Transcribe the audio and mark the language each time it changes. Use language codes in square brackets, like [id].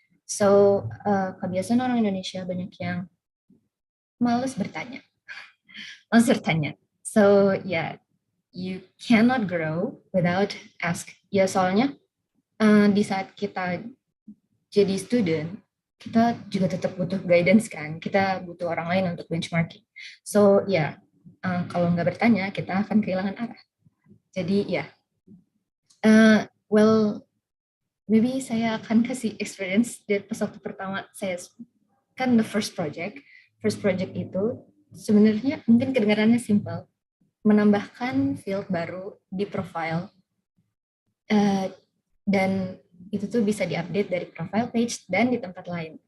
[id] So kebiasaan orang Indonesia banyak yang malas bertanya. [en] So yeah, you cannot grow without ask. [id] Ya soalnya di saat kita jadi student, kita juga tetap butuh guidance kan. Kita butuh orang lain untuk benchmarking. So ya, kalau nggak bertanya, kita akan kehilangan arah. Jadi ya, [en] well, maybe [id] saya akan kasih experience dari pas waktu pertama saya kan [en] the first project [id] itu sebenarnya mungkin kedengarannya simple, menambahkan field baru di profile dan itu tuh bisa diupdate dari profile page dan di tempat lain.